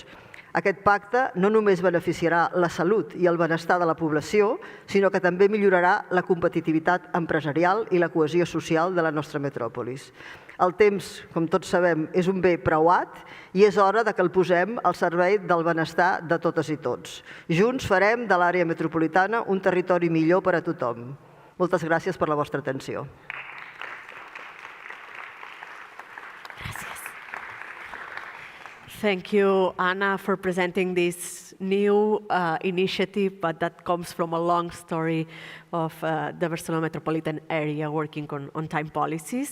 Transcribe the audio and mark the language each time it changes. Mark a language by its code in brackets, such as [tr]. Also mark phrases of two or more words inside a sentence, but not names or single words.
[ca] Aquest pacte no només beneficiarà la salut i el benestar de la població, sinó que també millorarà la competitivitat empresarial i la cohesió social de la nostra metròpolis. El temps, com tots sabem, és un bé preuat i és hora que el posem al servei del benestar de totes i tots. Junts farem de l'àrea metropolitana un territori millor per a tothom. Moltes gràcies per la vostra atenció. [en] Thank you, Anna, for presenting this new initiative, but that comes from a long story of the Barcelona metropolitan area working on time policies.